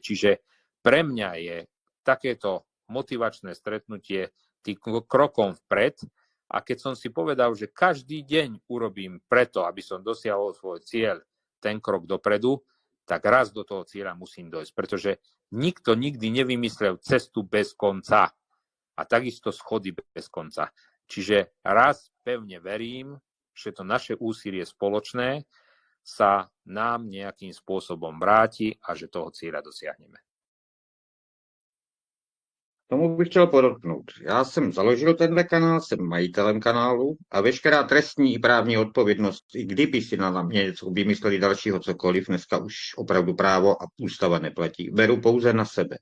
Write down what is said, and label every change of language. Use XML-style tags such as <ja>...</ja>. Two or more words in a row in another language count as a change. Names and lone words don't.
<sk>Čiže pre mňa je takéto motivačné stretnutie tým krokom vpred a keď som si povedal, že každý deň urobím preto, aby som dosiahol svoj cieľ, ten krok dopredu, tak raz do toho cieľa musím dojsť, pretože nikto nikdy nevymyslel cestu bez konca a takisto schody bez konca. Čiže raz pevne verím, že to naše úsilie spoločné sa nám nejakým spôsobom vráti a že toho cieľa dosiahneme.</sk> <cs>Tomu bych chtěl podotknout. Já jsem založil tenhle kanál, jsem majitelem kanálu a veškerá trestní i právní odpovědnost, i kdyby si na mě něco vymysleli dalšího cokoliv, dneska už opravdu právo a ústava neplatí. Beru pouze na sebe.</cs>